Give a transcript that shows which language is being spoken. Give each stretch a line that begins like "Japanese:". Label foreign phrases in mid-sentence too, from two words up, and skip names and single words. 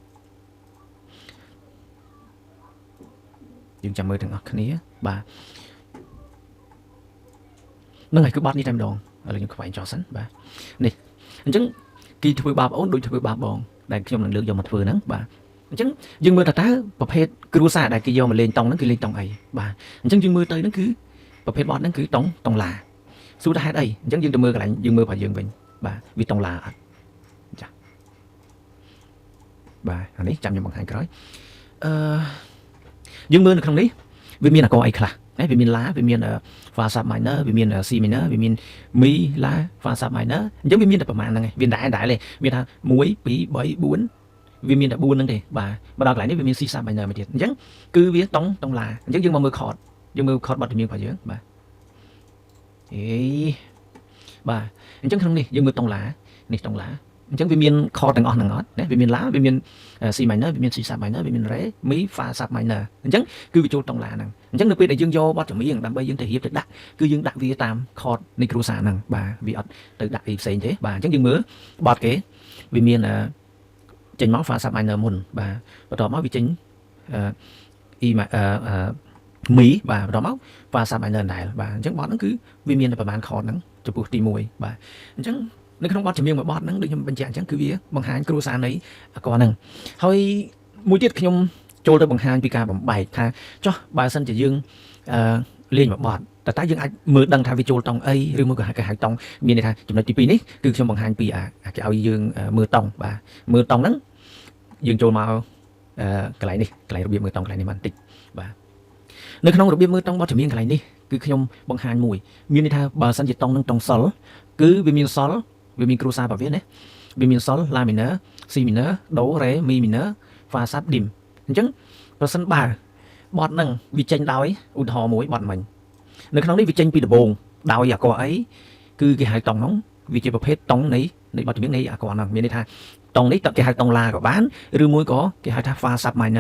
Khmer: យើងចាំមើលទាំងអស់គ្នាបាទហ្នឹងហើយគឺបទនេះតែម្ដងឥឡូវខ្ញុំខ្វែងចោលសិនបាទនេះអញ្ចឹងគេធ្វើបាបអូនដូចធ្វើបាបបងដែលខ្ញុំនឹងលើកយកមកធ្វើហ្នឹងបាទអញ្ចឹងយើងមើលតើប្រភេទគ្រួសារដែលគេយកមកលេងតុងហ្នឹងគឺលេងតុងអីបាទអញ្ចឹងយើងមើលទៅហ្នឹងគឺប្រភេទបទហ្នឹងគឺតុងឡាសួរថាហេតុអីអញ្ចឹងយើងទៅមើលកន្លែងយើងមើលរបស់យើងវិញបាទវាតុងឡាអត់ចា បាទអានេះចាំខ្ញុំបង្ហាញក្រោយយើងមើលនៅក្នុងនេះវាមានអាករអីខ្លះវាមាន la វាមាន
English: fa sharp minor
Khmer: វាមាន c minor វាមាន
English: mi la fa sharp minor
Khmer: អញ្ចឹងវាមានតែប្រមាណហ្នឹងឯងវាដែរទេមានថា1 2 3 4វាមានតែ4ហ្នឹងទេបាទមកដល់កន្លែងនេះវាមាន
English: C sharp minor
Khmer: មកទៀតអញ្ចឹងគឺវាតុងឡាអញ្ចឹងយើងមកមើល chord បទចម្រៀងរបស់យើងបាទ បាទអញ្ចឹងក្នុងនេះយើងមើលតុងឡានេះតុងឡាអញ្ចឹងវាមាន chord ទាំងអស់ហ្នឹងអត់ណាវាមាន la វាមាន
English: C minor
Khmer: វាមាន
English: C sharp minor
Khmer: វាមាន
English: re mi fa sharp minor
Khmer: អញ្ចឹងគឺវាចូលតុងឡាហ្នឹងអញ្ចឹងនៅពេលដែលយើងយកបទចម្រៀងដើម្បីយើងទៅរៀបទៅដាក់គឺយើងដាក់វាតាម chord នៃគ្រួសារហ្នឹងបាទវាអត់ទៅដាក់អីផ្សេងទេបាទអញ្ចឹងយើងមើលបទគេវាមានចេញមក
English: fa sharp minor
Khmer: មុនបាទបន្ទាប់មកវាចេញ e mi បាទបន្ទាប់មក
English: fa sharp minor
Khmer: ដែរបាទអញ្ចឹងបទហ្នឹងគឺវាមានតែប្រមាណ chord ហ្នឹងចំពោះទី1បាទអញ្ចឹង នៅក្នុងបទចម្រៀងមួយបទហ្នឹងដូចខ្ញុំបញ្ជាក់អញ្ចឹងគឺវាបង្ហាញគ្រួសារនៃអាករហ្នឹងហើយមួយទៀតខ្ញុំចូលទៅបង្ហាញពីការបំបែកថាចុះបើសិនជាយើងលេងមួយបទតែយើងអាចមើលដឹងថាវាចូលតង់អីឬមួយក៏គេហៅតង់មានន័យថាចំណុចទី2នេះគឺខ្ញុំបង្ហាញពីគេឲ្យយើងមើលតង់បាទមើលតង់ហ្នឹងយើងចូលមកកន្លែងនេះកន្លែងរបៀបមើលតង់កន្លែងនេះបន្តិចបាទ នៅក្នុងរបៀបមើលតង់បទចម្រៀងកន្លែងនេះគឺខ្ញុំបង្ហាញមួយមានន័យថាបើសិនជាតង់នឹងតង់សុលគឺវាមានសុលវាមានគ្រួសារប្រវេណណាវាមានសុល
English: La minor C minor Do Re Mi minor Fa Sub Dim
Khmer: អញ្ចឹងប្រសិនបើបទហ្នឹងវាចេញដោយឧទាហរណ៍ មួយបទមិញនៅក្នុងនេះវាចេញពីដំបូងដោយអាករអីគឺគេហៅតង់ហ្នឹងវាជាប្រភេទតង់នៃបទចម្រៀងនៃអាករហ្នឹងមានន័យថាតង់នេះគេហៅតង់ឡាក៏បានឬមួយក៏គេហៅថា
English: Fa Sub minor